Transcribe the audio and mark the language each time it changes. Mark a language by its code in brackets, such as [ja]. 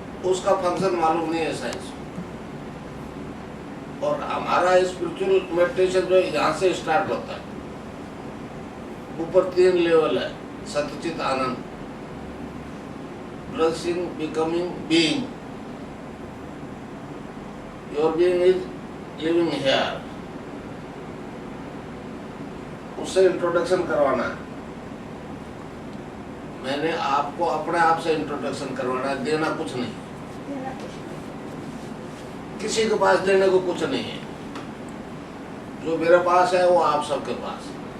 [hi] उसका फंक्शन मालूम नहीं है साइंस। और हमारा स्पिरिचुअल मेडिटेशन जो यहाँ से स्टार्ट होता है, ऊपर 3 लेवल है, सत्यचित आनंद, [en] blessing becoming being. Your being is living here. [hi] उससे इंट्रोडक्शन करवाना है। मैंने आपको अपने आप से इंट्रोडक्शन करवाना है, देना कुछ नहीं। किसी के पास देने को कुछ नहीं है। जो मेरे पास है वो आप सबके पास है।